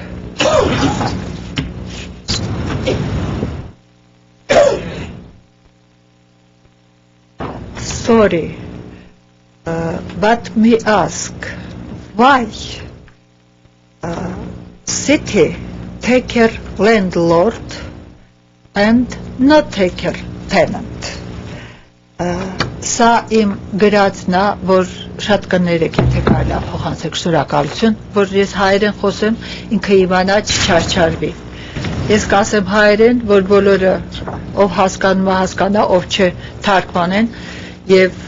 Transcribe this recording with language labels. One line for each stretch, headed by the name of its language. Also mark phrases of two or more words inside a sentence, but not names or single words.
English: Sorry, but me ask, why city take care landlord and not take care tenant?
Armenian: Սա իմ գրածն է, որ շատ կներեք, եթե կարելի է փոխանցեք, շնորհակալություն, որ ես հայերեն խոսեմ, ինքը իմանա չչարչարվի։ Ես կասեմ հայերեն, որ բոլորը ով հասկանում է հասկանա, ով չէ թարգմանեն, եւ